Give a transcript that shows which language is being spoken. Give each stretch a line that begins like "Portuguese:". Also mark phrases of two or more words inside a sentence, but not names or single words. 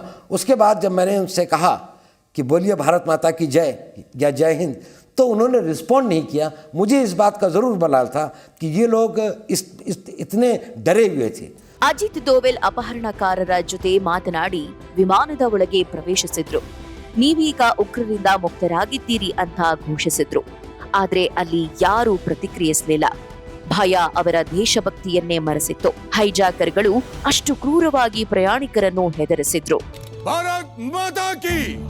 Hindi: उसके बाद जब मैंने उनसे कहा कि बोलिए भारत माता की जय या जय हिंद, तो उन्होंने रिस्पॉन्ड नहीं किया. मुझे इस बात का ज़रूर मलाल था कि ये लोग इतने डरे हुए थे.
Kannada: ಅಜಿತ್ ದೋವಲ್ ಅಪಹರಣಕಾರರ ಜೊತೆ ಮಾತನಾಡಿ ವಿಮಾನದ ಒಳಗೆ ಪ್ರವೇಶಿಸಿದ್ರು. ನೀವೀಗ ಉಗ್ರರಿಂದ ಮುಕ್ತರಾಗಿದ್ದೀರಿ ಅಂತ ಘೋಷಿಸಿದ್ರು. ಆದ್ರೆ ಅಲ್ಲಿ ಯಾರೂ ಪ್ರತಿಕ್ರಿಯಿಸಲಿಲ್ಲ. ಭಯ ಅವರ ದೇಶಭಕ್ತಿಯನ್ನೇ ಮರೆಸಿತ್ತು. ಹೈಜಾಕರ್ಗಳು ಅಷ್ಟು ಕ್ರೂರವಾಗಿ ಪ್ರಯಾಣಿಕರನ್ನು ಹೆದರಿಸಿದ್ರು.
Hindi: भारत माता की